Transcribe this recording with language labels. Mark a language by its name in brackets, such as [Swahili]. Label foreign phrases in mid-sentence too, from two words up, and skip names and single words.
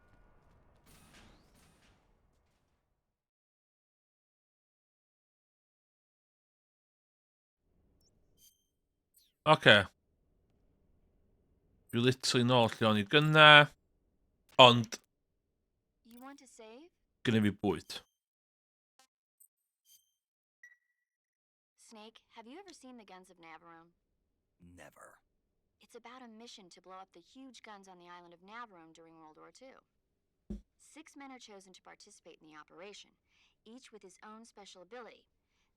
[English] Okay. [Welsh] Dwi literally nôl lle o'n i gynna. Ond, [English] You want to save? [Welsh] gynna fi bwyd. [English] Snake, have you ever seen the guns of Navarone? Never. It's about a mission to blow up the huge guns on the island of Navarone during World War II. 6 men are chosen to participate in the operation, each with his own special ability.